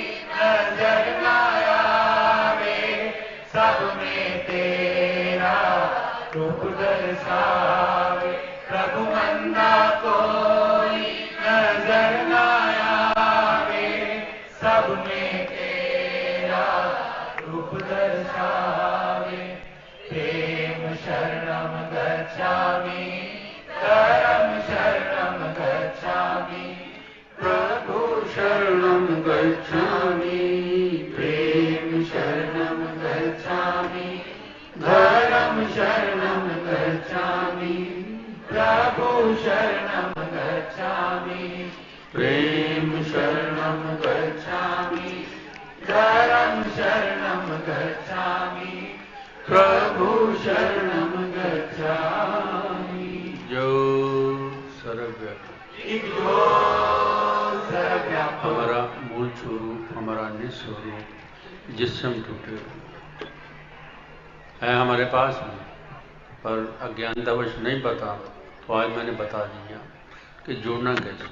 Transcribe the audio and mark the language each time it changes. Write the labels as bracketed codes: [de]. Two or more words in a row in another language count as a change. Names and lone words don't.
[hi] नजर न आवे, सब में तेरा रूप दर्शावे, प्रभु मंदा कोई नजर न आवे, सब में तेरा रूप दर्शावे, [sa] प्रेम शरणम गच्छामि, धर्म शरणम गच्छामि, प्रभु शरणम गच्छामि, प्रेम शरणम गच्छामि, धर्म शरणम गच्छामि, प्रभु शरणम गच्छामि, प्रेम शरणम गच्छामि, धर्म शरणम गच्छामि, प्रभु शरणम गच्छामि। [hi] जो सर्वव्यापी, एक जो सर्वव्यापक, हमारा मूल स्वरूप, हमारा निस्वरूप, जिससे हम टूटे हुए है हमारे पास में, पर अज्ञानतावश नहीं पता, तो आज मैंने बता दिया कि जुड़ना कैसे।